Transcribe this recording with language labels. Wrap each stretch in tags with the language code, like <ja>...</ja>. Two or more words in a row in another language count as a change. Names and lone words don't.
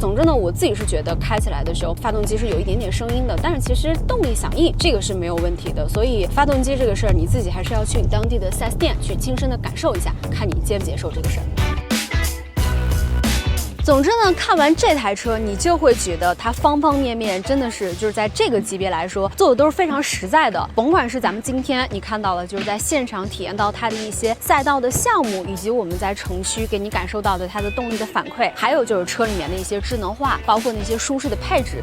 <zh>總之呢，我自己是覺得開起來的時候，發動機是有一點點聲音的，但是其實動力響應這個是沒有問題的。所以發動機這個事兒，你自己還是要去你當地的 4S 店去親身的感受一下，看你接不接受這個事兒。總之呢，看完這台車，你就會覺得它方方面面真的是就是在這個級別來說做的都是非常實在的。甭管是咱們今天你看到了，就是在現場體驗到它的一些賽道的項目，以及我們在城區給你感受到的它的動力的反饋，還有就是車裡面的一些智能化，包括那些舒適的配置。</zh>